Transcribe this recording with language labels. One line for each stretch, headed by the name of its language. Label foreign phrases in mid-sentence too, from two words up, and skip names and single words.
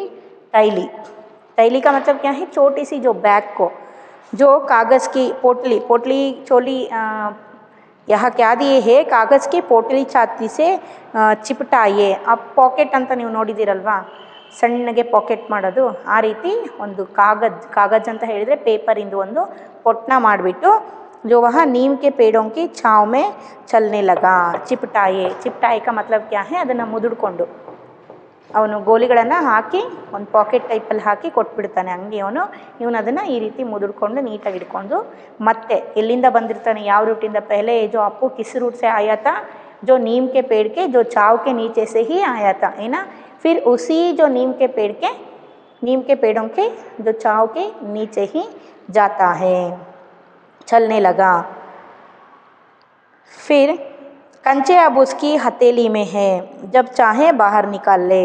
Hindi: थैली का मतलब क्या है, छोटी सी जो बैग को, जो कागज़ की पोटली चोली यहाँ क्या दिए है, कागज़ की पोटली छाती से ಚಿಪಟಾಯೆ.
Kannada: ಆ ಪಾಕೆಟ್ ಅಂತ ನೀವು ನೋಡಿದ್ದೀರಲ್ವಾ, ಸಣ್ಣಗೆ ಪಾಕೆಟ್ ಮಾಡೋದು, ಆ ರೀತಿ ಒಂದು ಕಾಗಜ್ ಅಂತ ಹೇಳಿದರೆ ಪೇಪರಿಂದು ಒಂದು ಪೊಟ್ನ ಮಾಡಿಬಿಟ್ಟು
Hindi: जो वह नीम के पेड़ों की छाँव में चलने लगा. ಚಿಪಟಾಯೆ का मतलब क्या है,
Kannada: ಅದನ್ನು ಮುದುಡ್ಕೊಂಡು ಅವನು ಗೋಲಿಗಳನ್ನು ಹಾಕಿ ಒಂದು ಪಾಕೆಟ್ ಟೈಪಲ್ಲಿ ಹಾಕಿ ಕೊಟ್ಬಿಡ್ತಾನೆ ಅಂಗಡಿಯವನು. ಇವನು ಅದನ್ನು ಈ ರೀತಿ ಮುದುಡ್ಕೊಂಡು ನೀಟಾಗಿ ಹಿಡ್ಕೊಂಡು ಮತ್ತೆ ಎಲ್ಲಿಂದ ಬಂದಿರ್ತಾನೆ, ಯಾವ ರೂಟಿಂದ,
Hindi: ಪಹಲೆ जो ಅಪ್ಪು किस रूट से आया था, जो नीम के पेड़ के जो छाँव के नीचे से ही आया था, है ना. फिर उसी जो नीम के पेड़ों के जो छाँव के नीचे ही जाता है, चलने लगा. फिर कंचे अब उसकी हथेली में है, जब चाहे बाहर निकाल ले.